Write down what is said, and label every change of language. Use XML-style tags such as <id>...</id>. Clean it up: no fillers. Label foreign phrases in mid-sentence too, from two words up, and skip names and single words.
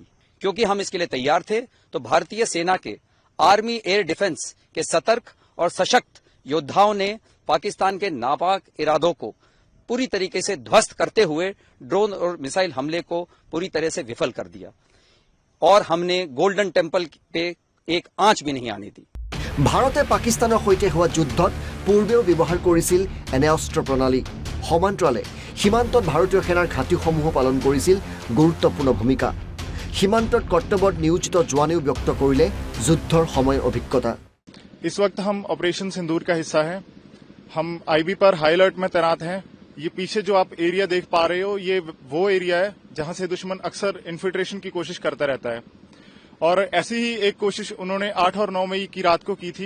<hi>क्योंकि हम इसके लिए तैयार थे, तो भारतीय सेना के</hi> <en>Army Air Defence</en> <hi>के सतर्क और सशक्त योद्धाओं ने पाकिस्तान के नापाक इरादों को पूरी तरीके से ध्वस्त करते हुए ड्रोन और मिसाइल हमले को पूरी तरह से विफल कर दिया और हमने गोल्डन टेम्पल पे एक आंच भी नहीं आने दी।</hi> <as>ভাৰতে পাকিস্তানৰ সৈতে হোৱা যুদ্ধত পূৰ্বেও ব্যৱহাৰ কৰিছিল এনে অস্ত্ৰ প্ৰণালী। সমান্তৰালে সীমান্তত ভাৰতীয় সেনাৰ ঘাটিসমূহো পালন কৰিছিল গুৰুত্বপূৰ্ণ ভূমিকা। সীমান্তত কৰ্তব্যত নিয়োজিত জোৱানেও ব্যক্ত কৰিলে যুদ্ধৰ সময় অভিজ্ঞতা।</as> <hi>इस वक्त हम ऑपरेशन सिंदूर का हिस्सा हैं। हम आईबी पर</hi> <en>high alert</en> <hi>में तैनात हैं। ये पीछे जो आप एरिया देख पा रहे हो, ये वो एरिया है जहां से दुश्मन अक्सर इन्फिल्ट्रेशन की कोशिश करता रहता है। और ऐसी ही एक कोशिश उन्होंने 8 और 9 मई की रात को की थी।</hi>